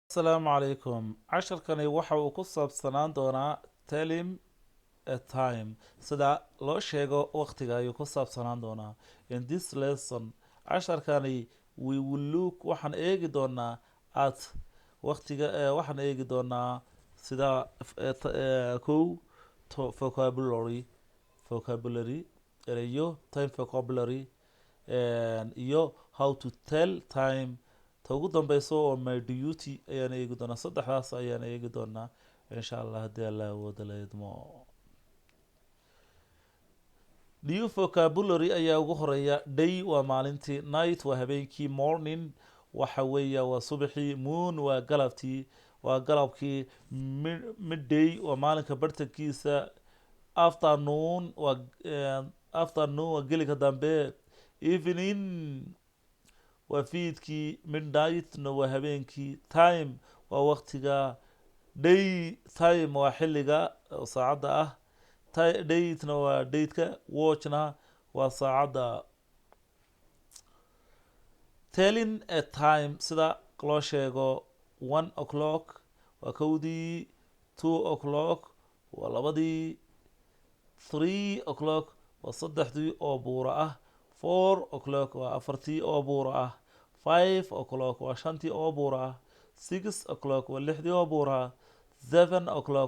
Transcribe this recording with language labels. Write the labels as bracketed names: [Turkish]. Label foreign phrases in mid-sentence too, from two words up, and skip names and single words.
[Arabic] السلام عليكم [Somali] casharkani waxa uu ku saabsanaan doonaa [English] telling a time [Somali] sida loo sheego waqtiga ayuu ku saabsanaan doonaa [English] in this lesson [Somali] casharkani [English] we will look [Somali] waxaan eegi doonaa at waqtiga waxaan eegi doonaa sida kow vocabulary erayo [English] time vocabulary [Somali] iyo [English] how to tell time [Somali] ta ugu dambeyso oo [English] my duty [Somali] ayaan eegi doonaa saddexdaas ayaan eegi doonaa [Arabic] إن شاء الله [Somali] haddii alla awooda la idmo [English] new vocabulary [Somali] ayaa ugu horeeya day waa maalintii night waa habeenkii morning waxa weeya waa subaxii moon waa galabtii waa galabkii midday waa maalinka bartankiisa afternoon waa geliga dambe evening waa fiidkii midnightna waa habeenkii time waa waqtiga [English] day time [Somali] waa xilliga saacadda ah datena waa dateka watchna waa saacadda [English] telling a time [Somali] sida loo sheego 1 o'clock waa kowdii 2 o'clock waa labadii 3 o'clock waa saddexdii oo buura ah 4 o'clock waa afartii oo buura ah 5 o'clock waa shantii oo buura ah 6 o'clock waa lixdii oo buura ah 7 o'clock